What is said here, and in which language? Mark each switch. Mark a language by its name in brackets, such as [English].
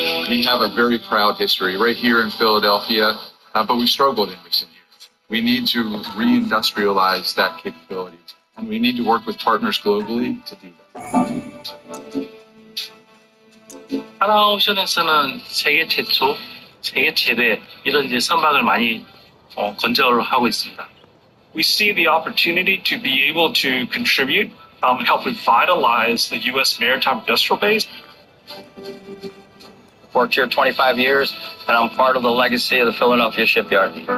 [English] We have a very proud history right here in Philadelphia, but we've struggled in recent years. We need to reindustrialize that capability, and we need to work with partners globally to do that. [Korean] 하나오션에서는 세계 최초, 세계 최대 이런 이제 선박을 많이 건조를 하고 있습니다. [English] We see the opportunity to be able to contribute, help revitalize the U.S. maritime industrial base. Worked here 25 years, and I'm part of the legacy of the Philadelphia shipyard.